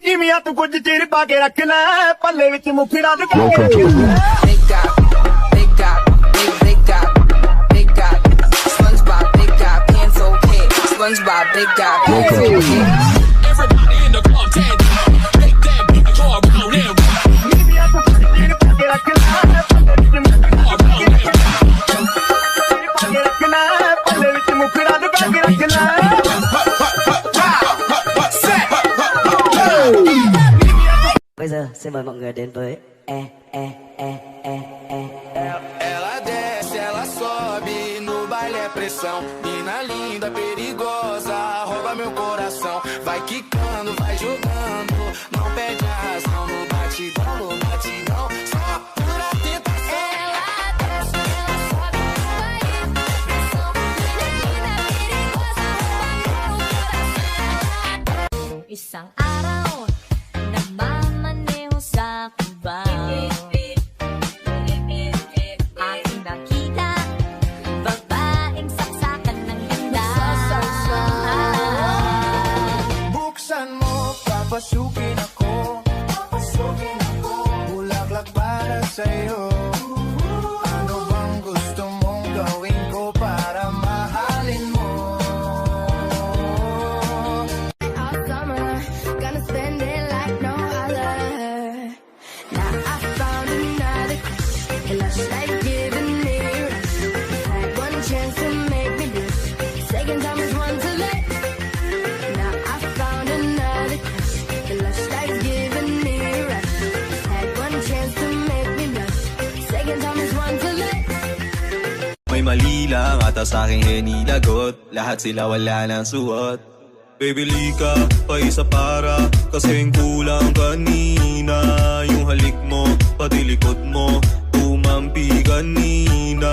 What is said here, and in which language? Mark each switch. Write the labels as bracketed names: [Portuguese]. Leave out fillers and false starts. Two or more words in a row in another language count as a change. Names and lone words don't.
[Punjabi] ਬੀਬੀਆਂ ਤੂੰ ਕੁਝ ਚਿਰ ਪਾ ਕੇ ਰੱਖ ਲੈ ਪੱਲੇ ਵਿੱਚ ਮੁਫੜਾ ਲੁਕਾ ਕੇ ਰੱਖ ਲੈ [English] SpongeBob, big guy, pants okay. Everybody in the club, dance, make that beat go around and [Punjabi] ਬੀਬੀਆਂ ਤੂੰ ਕੁਝ ਚਿਰ ਪਾ ਕੇ ਰੱਖ ਲੈ ਪੱਲੇ ਵਿੱਚ ਮੁਫੜਾ ਲੁਕਾ ਕੇ ਰੱਖ ਲੈ [Vietnamese] Bây giờ xin mời mọi người đến với [Portuguese] Ela desce, ela sobe, no baile é pressão. Mina linda, perigosa, rouba meu coração. Vai quicando, vai jogando, não perde a razão. No batidão, só pura tentação. Ela desce, ela sobe, baile pressão. Mina linda, perigosa, rouba meu coração. [Filipino] Isang araw, nagmamaneho sa Cubao. Aking nakita, babaeng saksakan ng ganda. Buksan mo, papasukin ako. Bulaklak para sa'yo. Ano bang gusto mong gawin ko para mahalin mo? [English] All summer, gonna spend it like no other. Now I found another crush, and lush like giving me rush. Had one chance to make me blush, second time is one too late. Now I found another crush, and lush like giving me rush. Had one chance to make me blush, second time is one too late. [Filipino] May mali lang ata sa aking hinilagot. Lahat sila wala nang suot. Baby lika, pa isa para kasing kulang kanina. Yung halik mo, pati likod mo, tumampi kanina.